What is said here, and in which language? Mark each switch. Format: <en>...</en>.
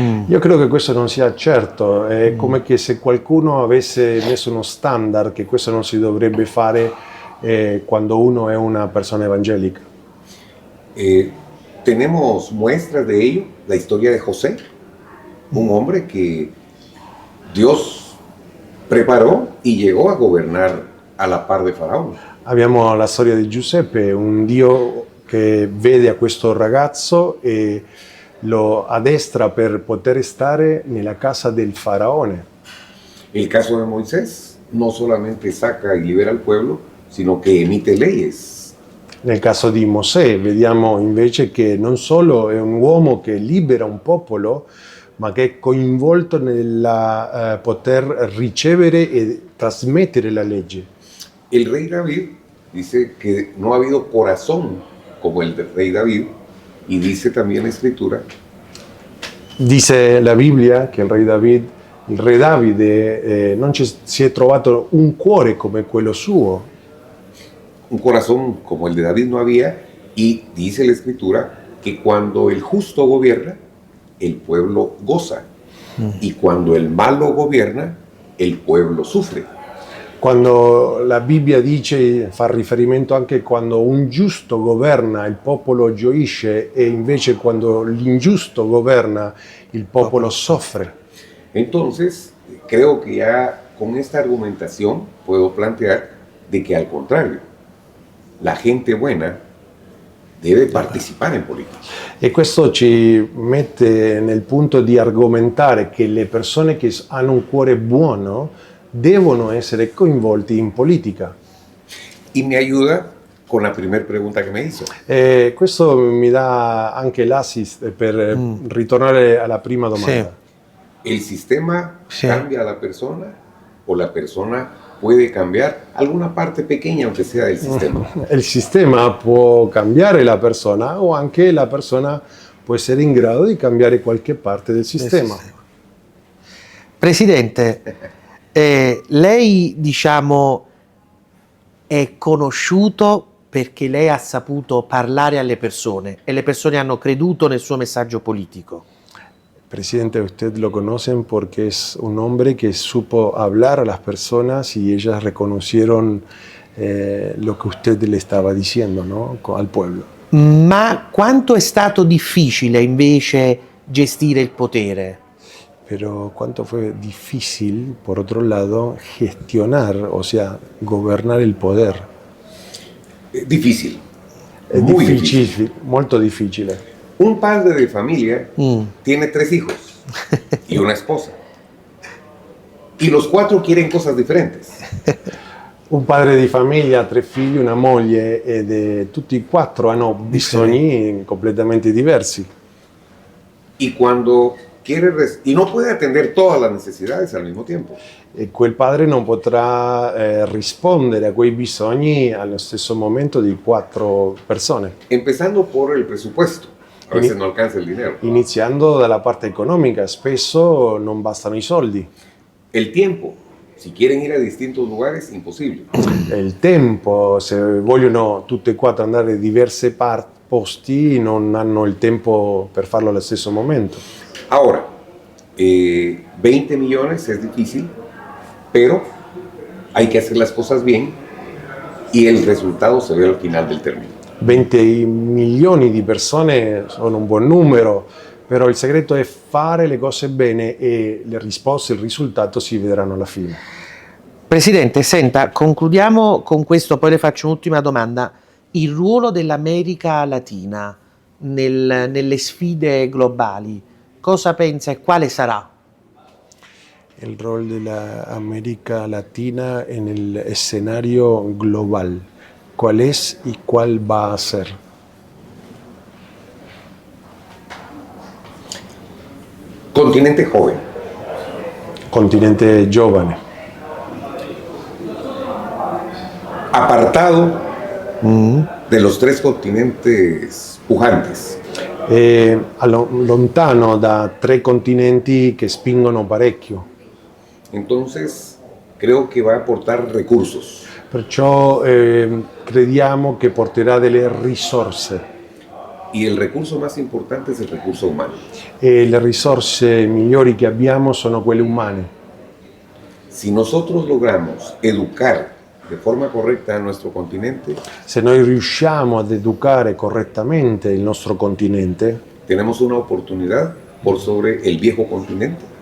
<it>Io credo che questo non sia certo, è come che se qualcuno avesse messo uno standard che questo non si dovrebbe fare quando uno è una persona evangelica.</it> <es>Tenemos muestras de ello, la historia de José, un hombre que Dios preparó y llegó a gobernar a la par de Faraón.</es> <it>Abbiamo la storia di Giuseppe, un Dio che vede a questo ragazzo e lo addestra per poter stare nella casa del faraone.</it> <es>El caso de Moisés no solamente saca y libera al pueblo, sino que emite leyes.</es> <it>Nel caso di Mosè vediamo invece che non solo è un uomo che libera un popolo, ma che è coinvolto nel poter ricevere e trasmettere la legge.</it> <es>El rey David dice que no ha habido corazón como el del rey David, y dice también la escritura</es> <it>Dice la Bibbia che il re Davide, non si è trovato un cuore come quello suo.</it> <es>un corazón como el de David no había, y dice la escritura que cuando el justo gobierna, el pueblo goza, y cuando el malo gobierna, el pueblo sufre.</es> <it>Quando la Bibbia dice, fa riferimento anche quando un giusto governa il popolo gioisce e invece quando l'ingiusto governa il popolo soffre.</it> <es>Entonces, creo que ya con esta argumentación puedo plantear de que al contrario, la gente buena debe</es> <it>participare in politica. E questo ci mette nel punto di argomentare che le persone che hanno un cuore buono devono essere coinvolti in politica.</it> <es>Y me ayuda con la primera pregunta que me hizo.</es> <it>E questo mi dà anche l'assist per ritornare alla prima domanda.</it> <es>¿El sistema Sí. cambia a la persona o la persona puede cambiar alguna parte pequeña, aunque sea del sistema?</es> <it>Il sistema può cambiare la persona o anche la persona può essere in grado di cambiare qualche parte del sistema. Presidente, lei diciamo è conosciuto perché lei ha saputo parlare alle persone e le persone hanno creduto nel suo messaggio politico.</it> <es>Presidente, usted lo conocen porque es un hombre que supo hablar a las personas y ellas reconocieron lo que usted le estaba diciendo, ¿no? Al pueblo.</es> <it>Ma quanto è stato difficile invece gestire il potere?</it> <es>Pero cuánto fue difícil, por otro lado, gestionar, o sea, gobernar el poder. Difícil.</es> <it>È</it> <es>Muy</es> <it>difficile, molto difficile.</it> <es>Un padre de familia tiene 3 hijos y una esposa. Y los 4 quieren cosas diferentes.</es> <it>Un padre di famiglia, 3 figli, una moglie ed tutti e 4 hanno bisogni completamente diversi.</it> <es>Y cuando y no puede atender todas las necesidades al mismo tiempo.</es> <it>E quel padre non potrà rispondere a quei bisogni allo stesso momento di 4 persone.</it> <es>Empezando por el presupuesto. A veces no alcanza el dinero.</es> <it>Iniziando dalla parte economica, spesso non bastano i soldi.</it> <es>El tiempo. Si quieren ir a distintos lugares, imposible.</es> <it>Il tempo, se vogliono tutte e 4 andare a diversi posti, non hanno il tempo per farlo allo stesso momento.</it> <es>Ahora, 20 millones es difícil, pero hay que hacer las cosas bien y el resultado se ve al final del término.</es> <it>20 milioni di persone sono un buon numero, però il segreto è fare le cose bene e le risposte, il risultato si vedranno alla fine. Presidente, senta, concludiamo con questo, poi le faccio un'ultima domanda. Il ruolo dell'America Latina nelle sfide globali, cosa pensa e quale sarà?</it> <es>El rol de la América Latina en el escenario global. ¿Cuál es y cuál va a ser? Continente joven,</es> <it>Continente giovane,</it> <es>apartado de los 3 continentes pujantes.</es> <it>Lontano da 3 continenti che spingono parecchio.</it> <es>Entonces, creo que va a aportar recursos.</es> <it>Perciò crediamo che porterà delle risorse</it> <es>Y el recurso más importante es el recurso humano.</es> <it>e le risorse migliori che abbiamo sono quelle umane.</it> <es>Si nosotros logramos educar de forma correcta a nuestro continente,</es> <it>Se noi riusciamo ad educare correttamente il nostro continente,</it> <es>tenemos una oportunidad por sobre el viejo continente.</es>